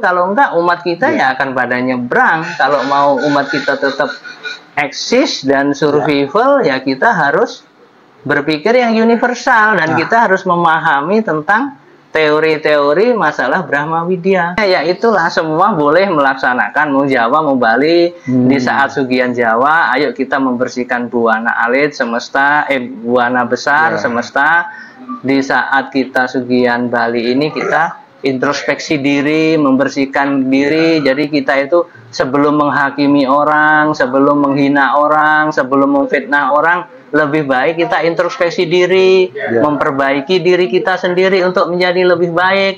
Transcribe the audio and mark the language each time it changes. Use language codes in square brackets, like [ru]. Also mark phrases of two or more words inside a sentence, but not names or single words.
[id] Kalau enggak, umat kita ya akan pada nyebrang. Kalau mau umat kita tetap eksis dan survival, ya kita harus berpikir yang universal dan kita harus memahami tentang teori-teori masalah Brahma Widya. Ya itulah, semua boleh melaksanakan, mau Jawa mau Bali. Di saat sugihan Jawa, ayo kita membersihkan buana alit semesta, buana besar semesta. Di saat kita sugihan Bali ini, kita introspeksi diri, membersihkan diri. Jadi kita itu sebelum menghakimi orang, sebelum menghina orang, sebelum memfitnah orang, lebih baik kita introspeksi diri, memperbaiki diri kita sendiri untuk menjadi lebih baik.